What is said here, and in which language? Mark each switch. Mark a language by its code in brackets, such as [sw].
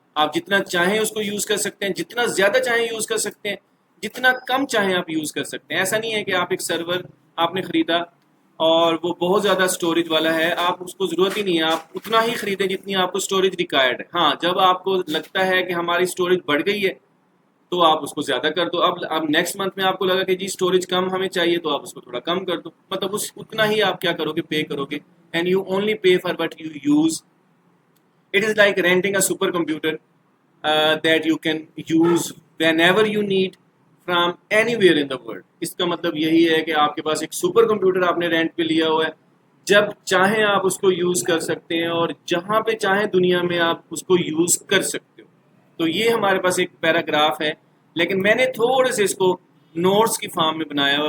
[ur] آپ جتنا چاہیں اس کو یوز کر سکتے ہیں، جتنا زیادہ چاہیں یوز کر سکتے ہیں، جتنا کم چاہیں آپ یوز کر سکتے ہیں. ایسا نہیں ہے کہ آپ ایک سرور آپ نے خریدا اور وہ بہت زیادہ اسٹوریج والا ہے، آپ اس کو ضرورت ہی نہیں ہے، آپ اتنا ہی خریدیں جتنی آپ کو اسٹوریج ریکوائرڈ ہے. ہاں، جب آپ کو لگتا ہے کہ ہماری اسٹوریج بڑھ گئی ہے تو آپ اس کو زیادہ کر دو. اب نیکسٹ منتھ میں آپ کو لگا کہ جی اسٹوریج کم ہمیں چاہیے، تو آپ اس کو تھوڑا کم کر دو. مطلب اتنا ہی آپ کیا کرو گے، پے کرو گے. [en] And you only pay for what you use. It is like renting a super computer that you can use whenever you need from anywhere in the world. [ur] اس کا مطلب یہی ہے کہ آپ کے پاس ایک سپر کمپیوٹر آپ نے رینٹ پہ لیا ہوا ہے، جب چاہیں آپ اس کو یوز کر سکتے ہیں، اور جہاں پہ چاہیں دنیا میں آپ اس کو یوز کر سکتے ہو. تو یہ ہمارے پاس ایک پیراگراف ہے، لیکن میں نے تھوڑے سے اس کو نوٹس کی فارم میں بنایا ہوا.